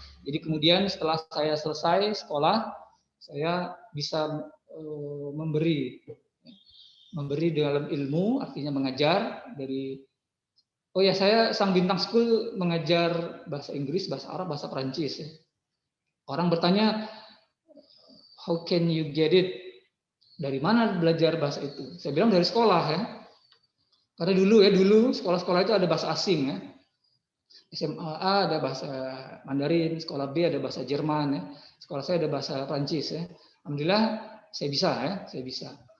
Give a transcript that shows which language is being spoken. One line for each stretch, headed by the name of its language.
Indonesian: Jadi kemudian setelah saya selesai sekolah, saya bisa memberi dalam ilmu, artinya mengajar dari saya Sang Bintang School mengajar bahasa Inggris, bahasa Arab, bahasa Perancis ya. Orang bertanya,
English: how can you get it?
Indonesian: Dari mana belajar bahasa itu? Saya bilang dari sekolah ya. Karena dulu sekolah-sekolah itu ada bahasa asing ya. SMA A ada bahasa Mandarin, sekolah B ada bahasa Jerman ya. Sekolah saya ada bahasa Prancis ya. Alhamdulillah saya bisa.